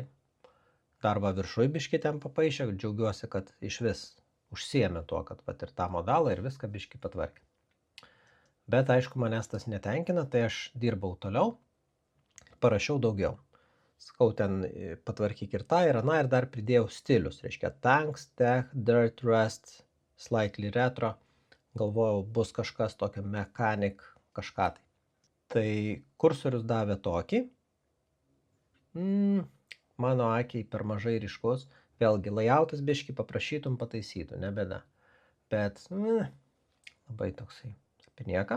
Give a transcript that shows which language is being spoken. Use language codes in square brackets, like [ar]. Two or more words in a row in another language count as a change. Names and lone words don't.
[lt] Darbą viršui biškį ten papaišė. Džiaugiuosi, kad iš vis užsiėmė tuo, kad pat ir tą modalą ir viską biškį patvarkė. Bet aišku, manęs tas netenkina, tai aš dirbau toliau. Parašiau daugiau. Sakau, ten patvarkyk ir tą, ir aną, ir dar pridėjau stilius. [en] Reiškia tanks, tech, dirt, rust, slightly retro. [lt] Galvojau, bus kažkas tokio mechanic, kažką tai. Tai kursorius davė tokį. Mano akiai per mažai ryškus. Vėlgi, layoutas biškį paprašytum pataisytų, ne bėda. Bet labai toksai apie nieką.